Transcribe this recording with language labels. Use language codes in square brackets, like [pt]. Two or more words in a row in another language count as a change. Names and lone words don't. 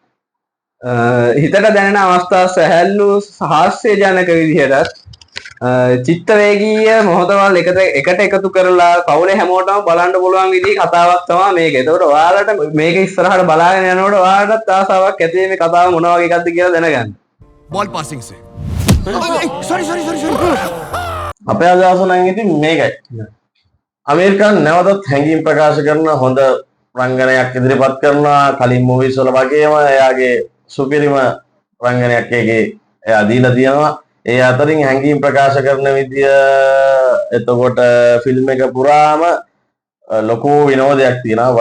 [si] හිතට දැනෙන අවස්ථා සැහැල්ලු හාස්‍යජනක විදිහට චිත්තවේගීය මොහොතවල් එකට එකතු කරලා පවුලේ හැමෝටම බලන්න පුළුවන් විදිහේ කතාවක් තමයි මේක. ඒතකොට ඔයාලට මේක ඉස්සරහට බලාගෙන යනකොට ඔයාලටත් ආසාවක් ඇති මේ කතාව මොන වගේ එකක්ද කියලා දැනගන්න. [en] ball passing [hi] से सॉरी [si] අපේ අදහස නම් ඉතින් මේකයි. අමීර් ඛාන් නැවතත් හැඟීම් ප්‍රකාශ කරන හොඳ රංගනයක් ඉදිරිපත් කරනවා. කලින් මූවිස් වල වගේම එයාගේ සුපිරිම රංගනයක් එකේ එයා දීලා තියෙනවා. ඒ අතරින් හැඟීම් ප්‍රකාශ කරන විදිය, එතකොට ෆිල්ම් එක පුරාම ලොකු විනෝදයක් තියෙනවා.